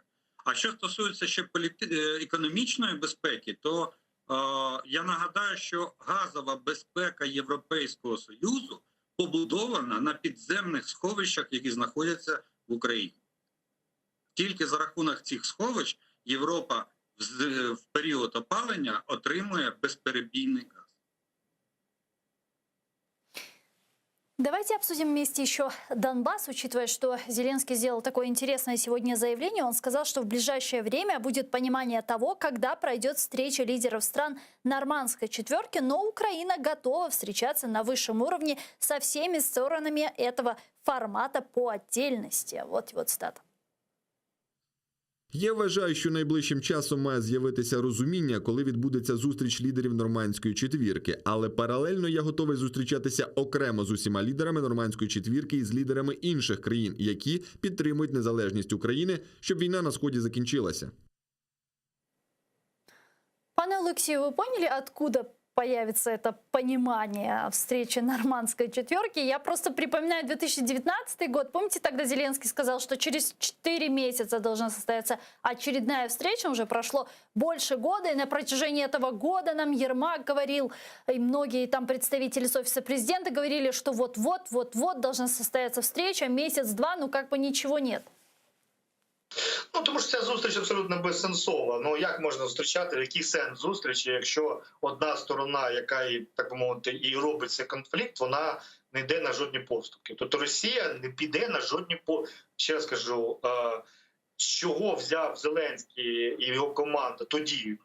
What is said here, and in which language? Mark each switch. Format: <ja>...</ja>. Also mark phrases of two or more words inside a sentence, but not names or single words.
<uk>А що стосується ще економічної безпеки, то я нагадаю, що газова безпека Європейського Союзу побудована на підземних сховищах, які знаходяться в Україні. Тільки за рахунок цих сховищ Європа в період опалення отримує безперебійний газ.</uk> <ru>Давайте обсудим вместе еще Донбасс, учитывая, что Зеленский сделал такое интересное сегодня заявление. Он сказал, что в ближайшее время будет понимание того, когда пройдет встреча лидеров стран Нормандской четверки, но Украина готова встречаться на высшем уровне со всеми сторонами этого формата по отдельности. Вот его цитата.</ru> <uk>Я вважаю, що найближчим часом має з'явитися розуміння, коли відбудеться зустріч лідерів Нормандської четвірки. Але паралельно я готовий зустрічатися окремо з усіма лідерами Нормандської четвірки і з лідерами інших країн, які підтримують незалежність України, щоб війна на Сході закінчилася. Пане Олексію,</uk> <ru>вы поняли, откуда появится это понимание встречи Нормандской четверки? Я просто припоминаю 2019 год. Помните, тогда Зеленский сказал, что через 4 месяца должна состояться очередная встреча. Уже прошло больше года, и на протяжении этого года нам Ермак говорил, и многие там представители с офиса президента говорили, что вот-вот должна состояться встреча, месяц-два, ну как бы ничего нет.</ru> <uk>Тому що ця зустріч абсолютно безсенсова. Ну як можна зустрічати, який сенс зустрічі, якщо одна сторона, яка і, так би мовити, і робить цей конфлікт, вона не йде на жодні поступки. Тобто Росія не піде на жодні ще раз кажу, з чого взяв Зеленський і його команда тоді.</uk>